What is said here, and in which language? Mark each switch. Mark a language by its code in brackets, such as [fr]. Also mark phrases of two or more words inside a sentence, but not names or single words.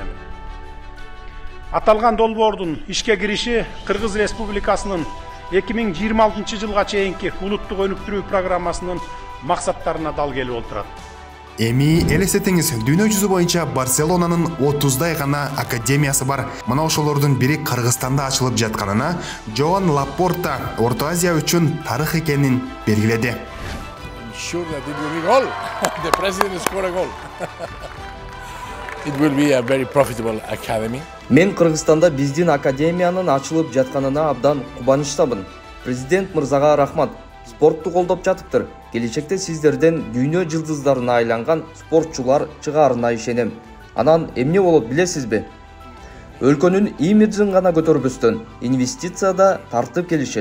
[ky] Аталган долбоордун ишке кириши Кыргыз Республикасынын 2026 жылга чейинки улуттук өнүктүрүү программасынын максаттарына дал келип отурат. Эми элестетиңиз, дүйнө жүзү боюнча Барселонанын 30дай гана академиясы бар. Мына ошолордун бири Кыргызстанда ачылып жатканына Жоан Лапорта Орто Азия үчүн тарых экенин белгиледи. [en] Sure that it will be goal. The president scored a goal. It will be a very profitable academy. [ky] Мен Кыргызстанда биздин академиянын ачылып жатканына абдан кубанычтамын. Президент мырзага рахмат. Спортту колдоп жатыптыр. Келечекте сиздерден дүйнө жылдыздарына айланган спортчулар чыгаарына ишенем. Анан эмне болот билесизби? Өлкөнүн имиджин гана көтөрбөстөн инвестиция да тартып келишет.